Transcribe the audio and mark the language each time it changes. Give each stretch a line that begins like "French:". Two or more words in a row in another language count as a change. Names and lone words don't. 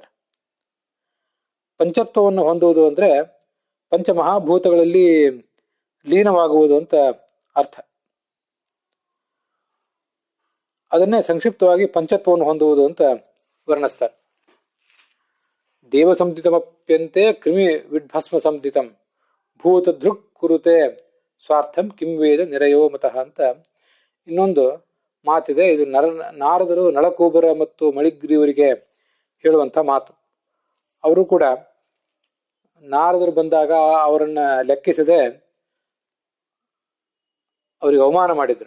Kannada: ಪಂಚತ್ವವನ್ನು ಹೊಂದುವುದು ಅಂದ್ರೆ ಪಂಚಮಹಾಭೂತಗಳಲ್ಲಿ ಲೀನವಾಗುವುದು ಅಂತ ಅರ್ಥ. ಅದನ್ನೇ ಸಂಕ್ಷಿಪ್ತವಾಗಿ ಪಂಚತ್ವವನ್ನು ಹೊಂದುವುದು ಅಂತ ವರ್ಣಿಸ್ತಾರೆ.
Sanskrit: ದೇವ ಸಂಧಿತಮಪ್ಯಂತೆ ಕ್ರಿಮಿ ವಿಡ್ಭಸ್ಮ ಸಂಧಿತಂ ಭೂತ ದೃಕ್ ಕುರುತೆ ಸ್ವಾರ್ಥಂ ಕಿಂ ವೇದ ನಿರಯೋ ಮತಃ
Kannada: ಅಂತ ಇನ್ನೊಂದು ಮಾತಿದೆ. ಇದು ನಾರದರು ನಳಕೂಬರ ಮತ್ತು ಮಳಿಗ್ರೀವರಿಗೆ ಹೇಳುವಂಥ ಮಾತು. ಅವರು ಕೂಡ ನಾರದರು ಬಂದಾಗ ಅವರನ್ನ ಲೆಕ್ಕಿಸದೆ ಅವರಿಗೆ ಅವಮಾನ ಮಾಡಿದ್ರು.